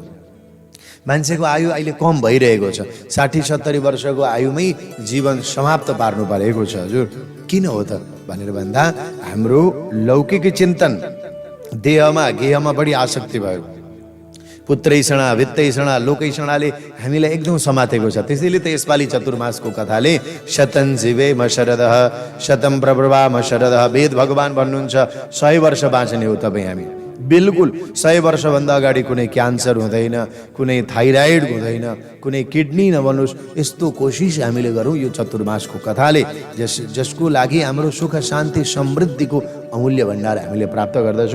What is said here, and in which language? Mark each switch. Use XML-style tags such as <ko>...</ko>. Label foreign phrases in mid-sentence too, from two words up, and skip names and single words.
<ne>मान्छेको आयु अहिले कम भइरहेको छ, 60-70 वर्षको आयुमै जीवन समाप्त पार्नु परेको छ। हजुर किन हो त भनेर भन्दा हाम्रो लौकिक चिन्तन देहमा गेहमा बढी आसक्ति भयो। पुत्रैषणा, वित्तैषणा, लोकैषणाले हामीलाई एकदम समातेको छ। त्यसैले त यसपालि चतुर्मासको कथाले</ne> <sa>शतं जीवेम शरदः शतं प्रब्रवाम शरदः,</sa> <ne>वेद भगवान भन्नुहुन्छ 100 वर्ष बाँच्ने हो तपाईँ हामी। बिल्कुल 100 वर्षभन्दा अगाडि कुनै क्यान्सर हुँदैन, कुनै थाइराइड हुँदैन, कुनै किडनी नबनोस्, यस्तो कोसिस हामीले गरौँ यो चतुर्मासको कथाले, जसको लागि हाम्रो सुख, शान्ति, समृद्धिको अमूल्य भण्डार हामीले प्राप्त गर्दछौँ।</ne>